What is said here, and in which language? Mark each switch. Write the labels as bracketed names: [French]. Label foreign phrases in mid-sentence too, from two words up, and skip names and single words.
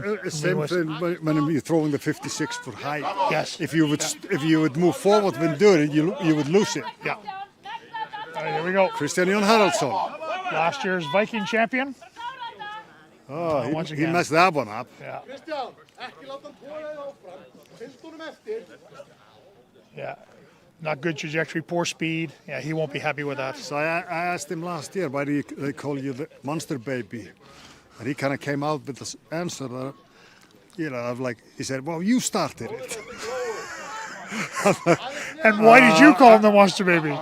[English] Same thing when you're throwing the 56-foot height. Yes. If you would move forward when doing it, you would lose it. Yeah. All right, here we go. Christian Jon Haraldsson. Last year's Viking champion. Oh, once he again. messed that one up. Yeah. [Icelandic] Christian, ekki láta hann tóra þig áfram. Fylgst honum eftir. [English] Yeah. Not good trajectory, poor speed. Yeah, he won't be happy with that. So I asked him last year, why do they call you the monster baby? And he kind of came out with this answer that, of like, he said, well, you started it. And why did you call him the monster baby?